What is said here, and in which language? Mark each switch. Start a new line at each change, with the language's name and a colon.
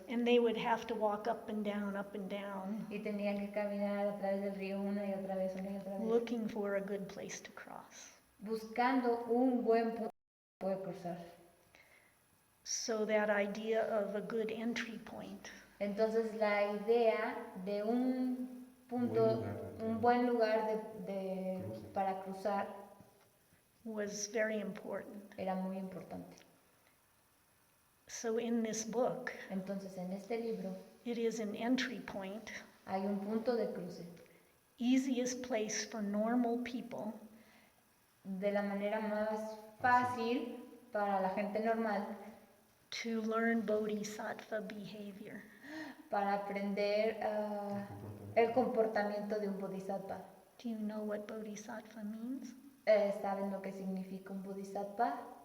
English: And they would have to walk up and down,
Spanish: y tenían que caminar a través del río una y otra vez,
English: looking for a good place to cross.
Spanish: buscando un buen punto para poder cruzar.
English: So that idea of a good entry point
Spanish: Entonces la idea de un punto, un buen lugar para cruzar
English: was very important.
Spanish: era muy importante.
English: So in this book,
Spanish: Entonces en este libro
English: it is an entry point,
Spanish: hay un punto de cruce,
English: easiest place for normal people
Spanish: de la manera más fácil para la gente normal,
English: to learn Bodhisattva behavior.
Spanish: para aprender el comportamiento de un bodhisattva.
English: Do you know what Bodhisattva means?
Spanish: ¿Saben lo que significa un bodhisattva?